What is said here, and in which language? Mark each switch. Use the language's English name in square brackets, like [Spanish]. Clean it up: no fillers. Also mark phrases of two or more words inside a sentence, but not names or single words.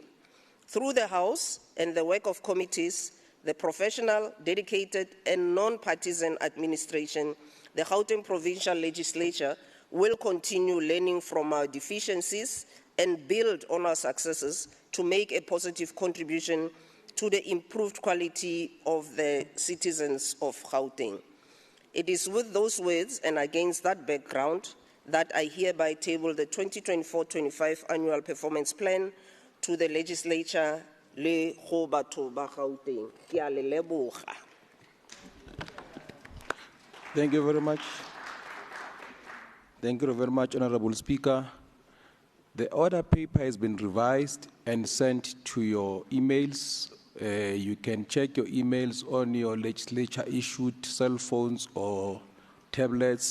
[English] Through the House and the work of committees, the professional, dedicated, and non-partisan administration, the Gauteng Provincial Legislature will continue learning from our deficiencies and build on our successes to make a positive contribution to the improved quality of the citizens of Gauteng. It is with those words and against that background that I hereby table the 2024-25 Annual Performance Plan to the Legislature [Tswana] le go batho ba Gauteng. Ke a le leboga. [English] Thank you very much. Thank you very much, Honorable Speaker. The order paper has been revised and sent to your emails. You can check your emails on your legislature-issued cell phones or tablets.